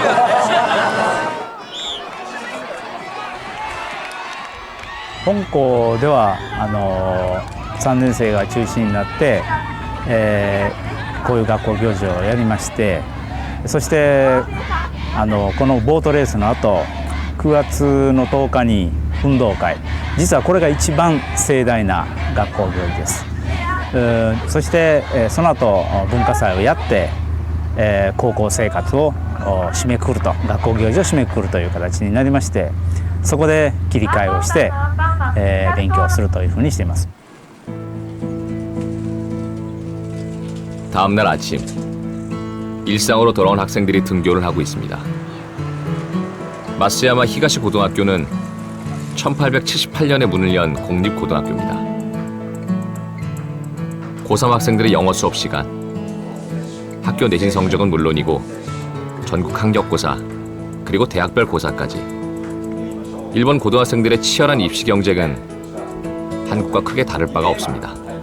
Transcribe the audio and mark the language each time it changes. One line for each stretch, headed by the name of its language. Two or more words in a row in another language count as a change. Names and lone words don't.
Japanese: 本校では3年生が中心になって、こういう学校行事をやりまして、そしてこのボートレースの後9月の10日に運動会、実はこれが一番盛大な学校行事です。そしてその後文化祭をやって、高校生活を締めくくると、学校行事を締めくくるという形になりまして、そこで切り替えをして、勉強するというふうにしています。
Korean: 다음 날 아침 일상으로 돌아온 학생들이 등교를 하고 있습니다. 마스야마 히가시 고등학교는 1878년에 문을 연 공립고등학교입니다. 고3 학생들의 영어 수업 시간, 학교 내신 성적은 물론이고 전국 학력고사, 그리고 대학별 고사까지 일본 고등학생들의 치열한 입시 경쟁은 한국과 크게 다를 바가 없습니다.